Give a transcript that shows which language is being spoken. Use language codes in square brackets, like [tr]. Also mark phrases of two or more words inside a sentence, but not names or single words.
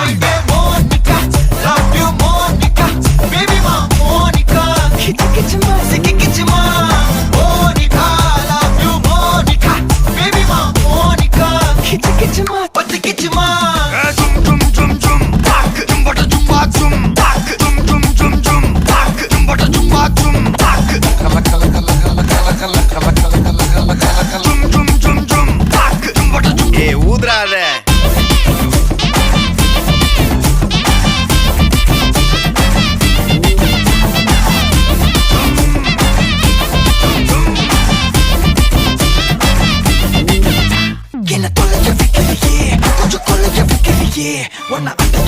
[en] Yeah, Monica, love you, Monica. Baby, ma, Monica. Kichi kichi ma, siki kichi ma. Monica, love you, Monica. Baby, ma, Monica. Kichi kichi ma, pati kichi ma. Zum zum zum zum, tak. Zum bata zum ba zum, tak. Zum zum zum zum, tak. Zum bata zum ba zum, tak. Kala kala kala kala kala kala kala kala kala kala kala kala. Zum zum zum zum, tak. Zum bata zum. [ta] ஊதுறாத. என்ன தொலைய வைக்கிறியே கொஞ்சம் கொலைய வைக்கிறியே உன்னை அடைய